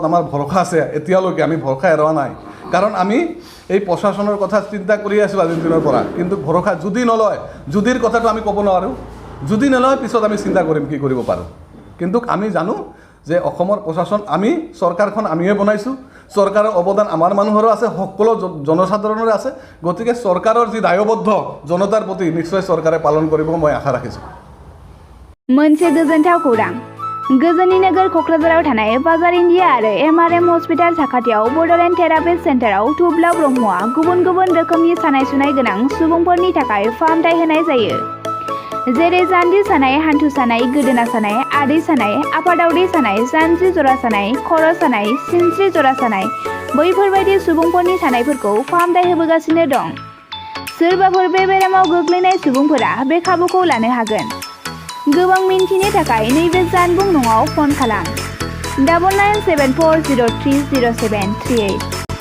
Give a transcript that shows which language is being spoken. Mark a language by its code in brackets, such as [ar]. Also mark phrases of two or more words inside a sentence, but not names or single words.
[as] আমাৰ ভৰসা আছে এতিয়ালৈকে আমি ভৰসা এৰোৱা নাই কাৰণ আমি এই প্ৰশাসনৰ কথা চিন্তা কৰি আছোঁ আজিৰ দিনৰ পৰা কিন্তু ভৰসা যদি নলয় যদিৰ কথাটো আমি ক'ব নোৱাৰোঁ যদি নলয় পিছত আমি চিন্তা কৰিম কি কৰিব পাৰোঁ কিন্তু আমি জানো যে অসমৰ প্ৰশাসন আমি চৰকাৰখন আমিয়ে বনাইছোঁ চৰকাৰৰ অৱদান আমাৰ মানুহৰো আছে সকলো জনসাধাৰণৰে আছে গতিকে চৰকাৰৰ যি দায়বদ্ধ জনতাৰ প্ৰতি নিশ্চয় চৰকাৰে পালন কৰিব মই আশা ৰাখিছোঁ [brx] मोनसे गोजोनथाव खौरां गोजोननि नोगोर क'क्राझाराव थानाय बाजार इन्डिया आरो एमआरएम हस्पिटाल साखाथियाव बड'लेण्ड थेरापिस्ट सेन्टाराव थुब्ला ब्रह्मआ गुबुन गुबुन रोखोमनि सानाय सुनाय गोनां सुबुंफोरनि थाखाय फाहामथाय होनाय जायो जेरै जान्जि सानाय हान्थु सानाय गोदोना सानाय आदै सानाय आफादावदै सानाय जानजि जरा सानाय खर' सानाय सिनस्रि जरा सानाय बैफोरबायदि सुबुंफोरनि सानायफोरखौ फाहामथाय होबोगासिनो दं सोरबाफोर बे बेरामाव गोग्लैनाय सुबुंफोरा बे खाबुखौ लानो हागोन गोबां मिन्थिनो थाखाय नैबे जानबुं नङाव फन खालाम 9974030738